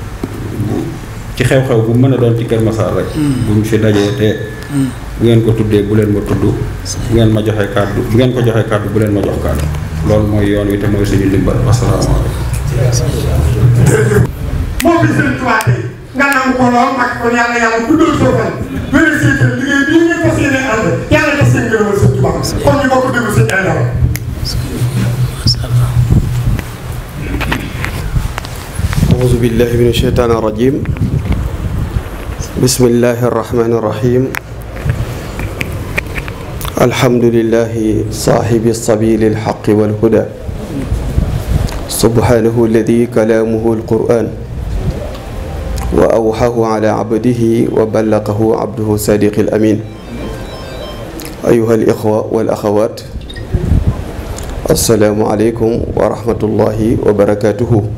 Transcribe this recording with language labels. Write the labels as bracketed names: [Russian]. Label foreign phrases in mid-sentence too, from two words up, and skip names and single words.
[Wolof] ci xew-xew bu mën a doon ci Kër Massar rek bu ñu fi dajee te bu ngeen ko tuddee bu leen ma tudd bu ngeen ma joxee kàddu bu ngeen ko joxee kàddu bu leen ma jox kàddu loolu mooy yoon wi te mooy suñu ndimbal. asalaamaaleykum. moo fi Sëriñ Tuubaa tey nga nangu ko lool mag kon yàlla guddal soo fan wéral seen kër liggéey bii ngeen fas yéene ànd yàlla def seen ngërëmal Sëriñ Tuubaa kon ñu bokk déglu sëñ ay dara. [Arabic] أعوذ بالله من الشيطان الرجيم بسم الله الرحمن الرحيم الحمد لله صاحب السبيل الحق والهدى سبحانه الذي كلامه القرآن وأوحاه على عبده وبلغه عبده الصادق الأمين أيها الإخوة والأخوات السلام عليكم ورحمة الله وبركاته.